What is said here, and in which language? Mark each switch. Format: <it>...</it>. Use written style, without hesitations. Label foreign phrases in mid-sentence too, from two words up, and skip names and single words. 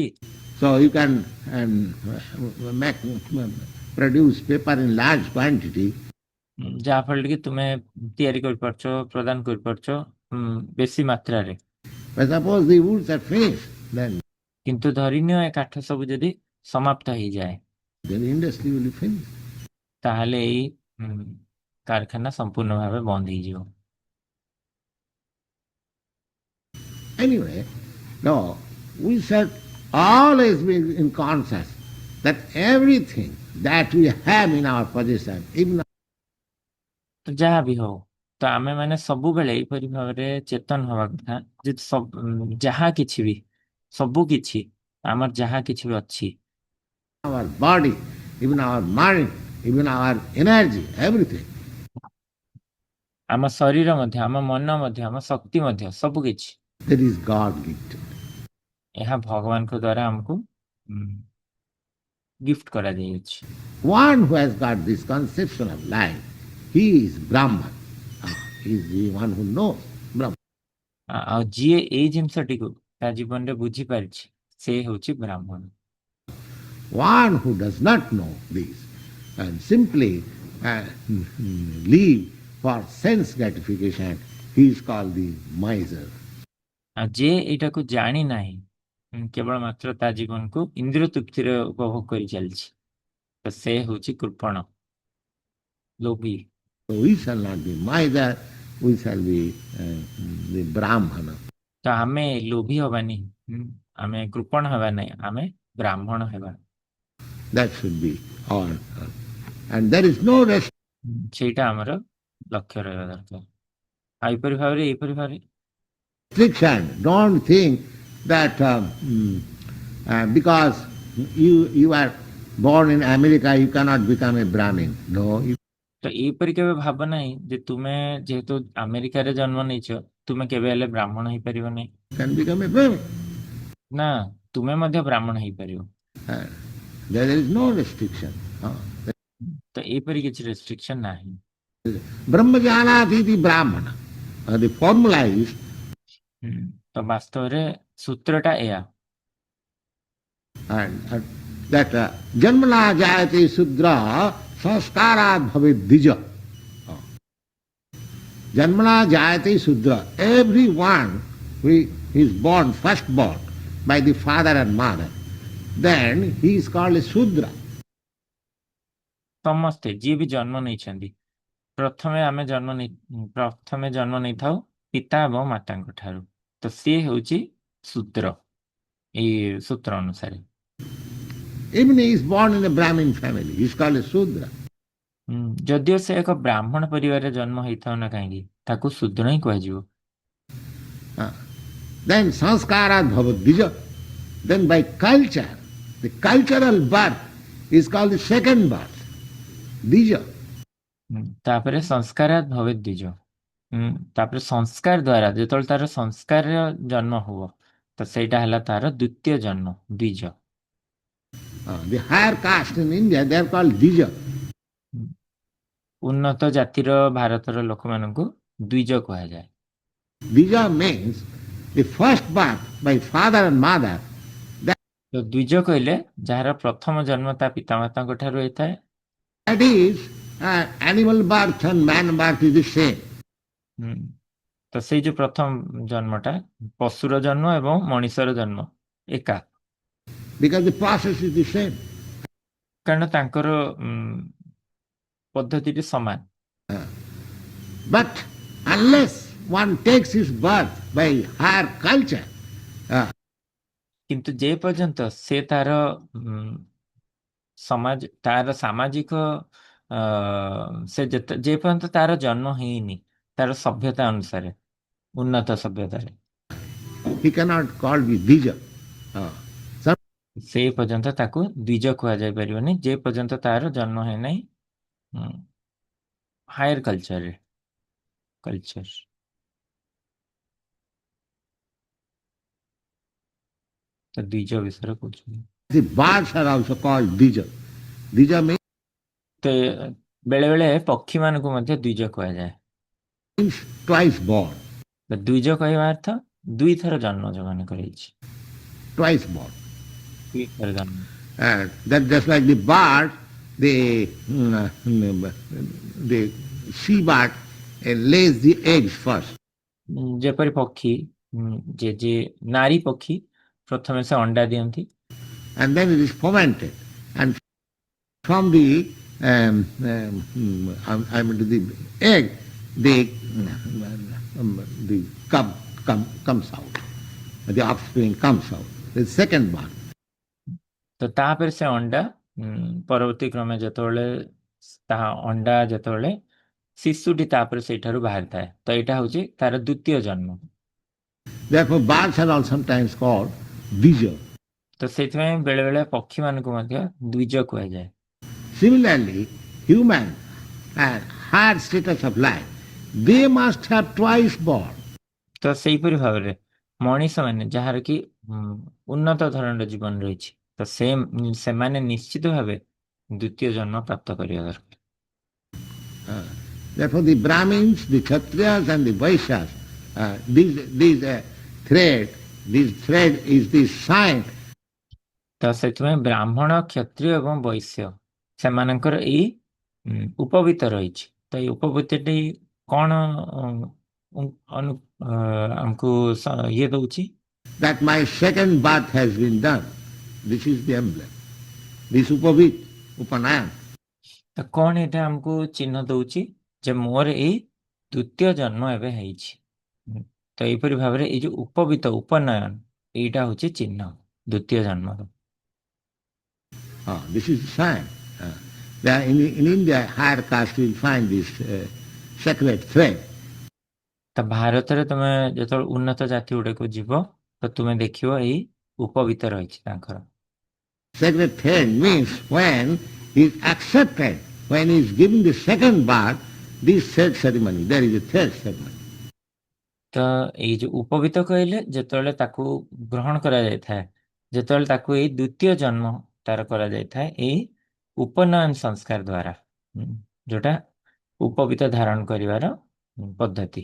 <en>So you can produce paper in large quantity.</en> <or>ଯାହା ଫଳରେ କି ତୁମେ ତିଆରି କରିପାରୁଛ, ପ୍ରଦାନ କରିପାରୁଛ ବେଶୀ ମାତ୍ରାରେ।</or> <en>But suppose the woods are finished, then</en> <or>କିନ୍ତୁ ଧରିନିଅ ଏ କାଠ ସବୁ ଯଦି ସମାପ୍ତ ହେଇଯାଏ,</or> <en>the industry will be finished.</en> <or>ତାହେଲେ ଏଇ କାରଖାନା ସମ୍ପୂର୍ଣ୍ଣ ଭାବେ ବନ୍ଦ ହେଇଯିବ।</or> <en>Anyway, no, we should always be in conscious that everything that we have in our possession, even</en> <or>ତ ଯାହା ବି ହଉ, ତ ଆମେ ମାନେ ସବୁବେଳେ ଏଇପରି ଭାବରେ ଚେତନ ହବା କଥା ଯେ ଯାହା କିଛି ବି, ସବୁ କିଛି ଆମର ଯାହା କିଛି ବି ଅଛି,</or> <en>our body, even our mind, even our energy, everything,</en> <or>ଆମ ଶରୀର ମଧ୍ୟ, ଆମ ମନ ମଧ୍ୟ, ଆମ ଶକ୍ତି ମଧ୍ୟ, ସବୁ କିଛି</or> <en>that is God gifted.</en> <or>ଏହା ଭଗବାନଙ୍କ ଦ୍ୱାରା ଆମକୁ ଗିଫ୍ଟ କରାଯାଇଅଛି।</or> <en>One who has got this conception of life, he is Brahman. He is the one who knows Brahman.</en> <or>ଆଉ ଯିଏ ଏଇ ଜିନିଷଟିକୁ ତା ଜୀବନରେ ବୁଝିପାରିଛି ସେ ହେଉଛି ବ୍ରାହ୍ମଣ।</or> <en>One who does not know this and simply live for sense gratification, he is called the miser.</en> <or>ଆଉ ଯିଏ ଏଇଟାକୁ ଜାଣି ନାହିଁ, କେବଳ ମାତ୍ର ତା ଜୀବନକୁ ଇନ୍ଦ୍ରିୟ ତୃପ୍ତିରେ ଉପଭୋଗ କରି ଚାଲିଛି, ତ ସେ ହେଉଛି କୃପଣ, ଲୋଭୀ।</or> <en>So we shall not be miser, we shall be the Brahmana.</en> <or>ତ ଆମେ ଲୋଭୀ ହବାନି, ଆମେ କୃପଣ ହେବା ନାହିଁ, ଆମେ ବ୍ରାହ୍ମଣ ହେବା।</or> <en>That should be our, and there is no</en> <or>ସେଇଟା ଆମର ଲକ୍ଷ୍ୟ ରହିବା ଦରକାର। ଆଉ ଏପରି ଭାବରେ</or> <en>restriction. Don't think that because you are born in America, you cannot become a Brahmin. No.</en> <or>ତ ଏଇପରି କେବେ ଭାବ ନାହିଁ ଯେ ତୁମେ ଯେହେତୁ ଆମେରିକାରେ ଜନ୍ମ ନେଇଛ ତୁମେ କେବେ ହେଲେ ବ୍ରାହ୍ମଣ ହେଇପାରିବ ନାହିଁ।</or> <en>Can become a Brahmin.</en> <or>ନା, ତୁମେ ମଧ୍ୟ ବ୍ରାହ୍ମଣ ହେଇପାରିବ।</or> <en>There is no restriction.</en> <or>ତ ଏଇପରି କିଛି ରେଷ୍ଟ୍ରିକ୍ସନ ନାହିଁ।</or> <sa>ब्रह्मजानाति इति ब्राह्मण.</sa> <en>The formula is</en> <or>ତ ବାସ୍ତବରେ ସୂତ୍ରଟା ଏୟା,</or> <en>and that</en> <sa>जन्मना जायते शूद्र संस्कारात् भवेत् द्विज. जन्मना जायते शूद्र.</sa> <en>Everyone who is born, first born by the father and mother, then he is called a Sudra.</en> <or>ସମସ୍ତେ ଯିଏ ବି ଜନ୍ମ ନେଇଛନ୍ତି ପ୍ରଥମେ ଜନ୍ମ ନେଇଥାଉ ପିତା ଏବଂ ମାତାଙ୍କ ଠାରୁ, ତ ସିଏ ହେଉଛି ଶୂଦ୍ର। ଏଇ ସୂତ୍ର ଅନୁସାରେ</or> <en>Even he is born in a Brahmin family, he is called a Sudra.</en> <or>ଯଦିଓ ସେ ଏକ ବ୍ରାହ୍ମଣ ପରିବାରରେ ଜନ୍ମ ହେଇଥାଉ ନା କାହିଁକି ତାକୁ ଶୂଦ୍ର ହିଁ କୁହାଯିବ।</or> <sa>Then संस्कारात् भवत् द्विज.</sa> <en>Then by culture, the cultural birth is called the second birth, dija.</en> <sa>ତାପରେ संस्कारात् भवेत् द्विज।</sa> <or>ତାପରେ ସଂସ୍କାର ଦ୍ୱାରା ଯେତେବେଳେ ତାର ସଂସ୍କାର ଜନ୍ମ ହୁଅ ତ ସେଇଟା ହେଲା ତାର ଦ୍ୱିତୀୟ ଜନ୍ମ, ଦ୍ୱିଜ।</or> <en>The higher caste in India, they are called dija.</en> <or>ଉନ୍ନତ ଜାତିର ଭାରତର ଲୋକମାନଙ୍କୁ ଦ୍ୱିଜ କୁହାଯାଏ।</or> <en>Dija means the first birth by father and mother.</en> <or>ତ ଦ୍ୱିଜ କହିଲେ ଯାହାର ପ୍ରଥମ ଜନ୍ମ ତା ପିତାମାତାଙ୍କ ଠାରୁ ହେଇଥାଏ।</or> <en>That is animal birth and man birth is the same.</en> <or>ତ ସେଇ ଯୋଉ ପ୍ରଥମ ଜନ୍ମଟା ପଶୁର ଜନ୍ମ ଏବଂ ମଣିଷର ଜନ୍ମ ଏକା,</or> <en>because the process is the same.</en> <or>କାରଣ ତାଙ୍କର ପଦ୍ଧତିଟି ସମାନ।</or> <en>But unless one takes his birth by higher culture,</en> <or>କିନ୍ତୁ ଯେ ପର୍ଯ୍ୟନ୍ତ ସେ ତାର ସାମାଜିକ ସେ ଯେ ପର୍ଯ୍ୟନ୍ତ ତାର ଜନ୍ମ ହେଇନି ତାର ସଭ୍ୟତା ଅନୁସାରେ, ଉନ୍ନତ ସଭ୍ୟତାରେ,</or> <en>he cannot call be dija.</en> <or>ସେ ପର୍ଯ୍ୟନ୍ତ ତାକୁ ଦ୍ୱିଜ କୁହାଯାଇ ପାରିବନି, ଯେ ପର୍ଯ୍ୟନ୍ତ ତାର ଜନ୍ମ ହେଇନାହିଁ</or> <en>higher culture.</en> <or>ତ ଦ୍ୱିଜ ବିଷୟରେ କହୁଛନ୍ତି।</or> <en>The birds are also called dija. Dija means</en> <or>ବେଳେ ବେଳେ ପକ୍ଷୀ ମାନଙ୍କୁ ମଧ୍ୟ ଦ୍ୱିଜ କୁହାଯାଏ।</or> <en>twice born.</en> <or>ଦ୍ୱିଜ କହିବା ଅର୍ଥ ଦୁଇଥର ଜନ୍ମ ଯୋଗାଣ କରାଯାଇଛି।</or> <en>Twice born.</en> <or>ଦୁଇଥର ଜନ୍ମ।</or> <en>That just like the bird, the she bird lays the eggs first.</en> <or>ଯେପରି ପକ୍ଷୀ ଯେ ନାରୀ ପକ୍ଷୀ ପ୍ରଥମେ ସେ ଅଣ୍ଡା ଦିଅନ୍ତି,</or> <en>and then it is fermented, and from the the egg, the cub comes out, the offspring comes out, the second one.</en> <or>ତ ତାପରେ ସେ ଅଣ୍ଡା ପରବର୍ତ୍ତୀ କ୍ରମେ ଯେତେବେଳେ ତାହା ଅଣ୍ଡା ଯେତେବେଳେ ଶିଶୁଟି ତାପରେ ସେଇଠାରୁ ବାହାରିଥାଏ, ତ ଏଇଟା ହଉଛି ତାର ଦ୍ୱିତୀୟ ଜନ୍ମ।</or> <en>Therefore birds are also sometimes called dija.</en> <or>ତ ସେଇଥିପାଇଁ ବେଳେ ବେଳେ ପକ୍ଷୀ ମାନଙ୍କୁ ମଧ୍ୟ ଦ୍ୱିଜ କୁହାଯାଏ।</or> <en>Similarly, human and higher status of life, they must have twice born.</en> <or>ତ ସେଇପରି ଭାବରେ ମଣିଷ ମାନେ ଯାହାର କି ଉନ୍ନତ ଧରଣର ଜୀବନ ରହିଛି ତ ସେମାନେ ନିଶ୍ଚିତ ଭାବେ ଦ୍ୱିତୀୟ ଜନ୍ମ ପ୍ରାପ୍ତ କରିବା ଦରକାର।</or> <en>Therefore the Brahmins, the Kshatriyas and the Vaishyas, this thread is the sign.</en> <or>ତ ସେଥିପାଇଁ ବ୍ରାହ୍ମଣ, କ୍ଷତ୍ରିୟ ଏବଂ ବୈଶ୍ୟ ସେମାନଙ୍କର ଏଇ ଉପବୀତ ରହିଛି। ତ ଏଇ ଉପବୀତଟି କଣ ଆମକୁ ଇଏ ଦଉଛି?</or> <en>That my second birth has been done. This is the emblem. This upavit, upanayana.</en> <or>ତ କଣ ଏଇଟା ଆମକୁ ଚିହ୍ନ ଦଉଛି ଯେ ମୋର ଏଇ ଦ୍ୱିତୀୟ ଜନ୍ମ ଏବେ ହେଇଛି। ତ ଏଇପରି ଭାବରେ ଏଇ ଯୋଉ ଉପବୀତ ଉପନୟନ ଏଇଟା ହଉଛି ଚିହ୍ନ ଦ୍ୱିତୀୟ ଜନ୍ମର।</or> <en>This is the sign. In India, higher caste will find this sacred thread.</en> <or>ତ ଭାରତରେ ତମେ ଯେତେବେଳେ ଉନ୍ନତ ଜାତି ଗୁଡାକୁ ଯିବ ତ ତୁମେ ଦେଖିବ ଏଇ ଉପବୀତ ରହିଛି ତାଙ୍କର।</or> <en>Sacred thread means when he is accepted, when he is given the second birth, this third ceremony, there is a third ceremony.</en> <or>ତ ଏଇ ଯୋଉ ଉପବୀତ କହିଲେ ଯେତେବେଳେ ତାକୁ ଗ୍ରହଣ କରାଯାଇଥାଏ, ଯେତେବେଳେ ତାକୁ ଏଇ ଦ୍ୱିତୀୟ ଜନ୍ମ ତାର କରାଯାଇଥାଏ ଏଇ ଉପନୟନ ସଂସ୍କାର ଦ୍ୱାରା, ଯୋଉଟା ଉପବୀତ ଧାରଣ କରିବାର ପଦ୍ଧତି।</or>